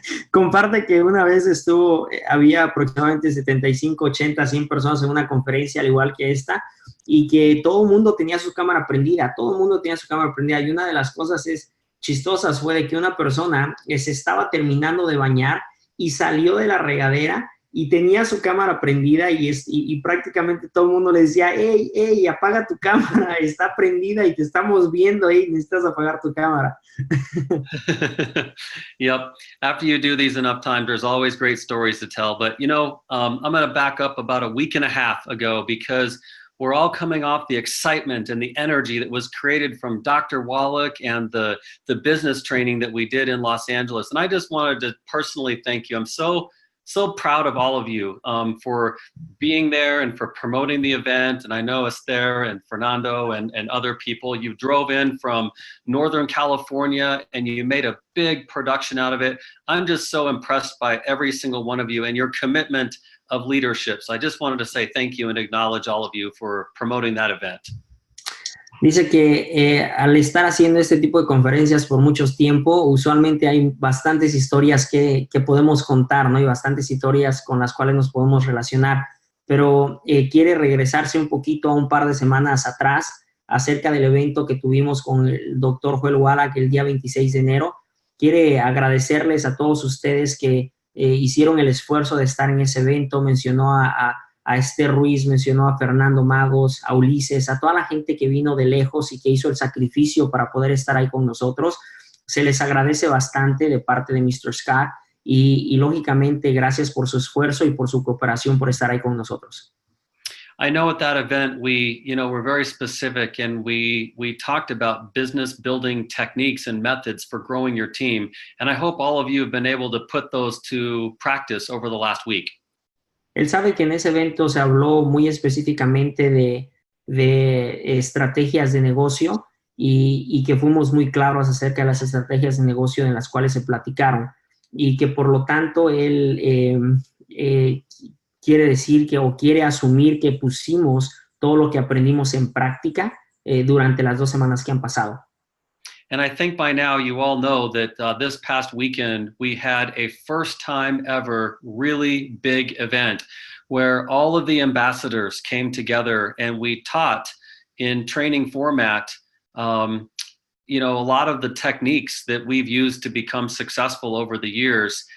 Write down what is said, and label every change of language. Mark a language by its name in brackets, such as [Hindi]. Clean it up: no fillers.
[Spanish] Comparte que una vez había aproximadamente 75, 80, 100 personas en una conferencia al igual que esta, y que todo el mundo tenía su cámara prendida, y una de las cosas chistosas fue de que una persona se estaba terminando de bañar y salió de la regadera y tenía su cámara prendida y prácticamente todo el mundo le decía, hey, apaga tu cámara, está prendida y te estamos viendo, necesitas apagar tu cámara. [English] Yep. After you do these enough times, there's always great stories to tell. But, I'm going to back up about a week and a half ago because we're all coming off the excitement and the energy that was created from Dr. Wallach and the business training that we did in Los Angeles. And I just wanted to personally thank you. I'm so proud of all of you for being there and for promoting the event. And I know Esther and Fernando and other people, you drove in from Northern California and you made a big production out of it. I'm just so impressed by every single one of you and your commitment of leadership. So I just wanted to say thank you and acknowledge all of you for promoting that event. [Spanish] Dice que al estar haciendo este tipo de conferencias por mucho tiempo, usualmente hay bastantes historias que podemos contar, ¿no? Y bastantes historias con las cuales nos podemos relacionar, pero quiere regresarse un poquito a un par de semanas atrás acerca del evento que tuvimos con el doctor Joel Wallach el día 26 de enero. Quiere agradecerles a todos ustedes que hicieron el esfuerzo de estar en ese evento. Mencionó a Esther Ruiz, mencionó a Fernando Magos, a Ulises, a toda la gente que vino de lejos y que hizo el sacrificio para poder estar ahí con nosotros. Se les agradece bastante de parte de Mr. Scott y lógicamente gracias por su esfuerzo y por su cooperación por estar ahí con nosotros. [English] I know at that event, we're very specific and we talked about business building techniques and methods for growing your team. And I hope all of you have been able to put those to practice over the last week. [Spanish] Él sabe que en ese evento se habló muy específicamente de estrategias de negocio y que fuimos muy claros acerca de las estrategias de negocio en las cuales se platicaron y que por lo tanto él quiere decir quiere asumir que pusimos todo lo que aprendimos en práctica durante las 2 semanas que han pasado. [English] And I think by now you all know that this past weekend we had a first time ever really big event where all of the ambassadors came together and we taught in training format a lot of the techniques that we've used to become successful over the years.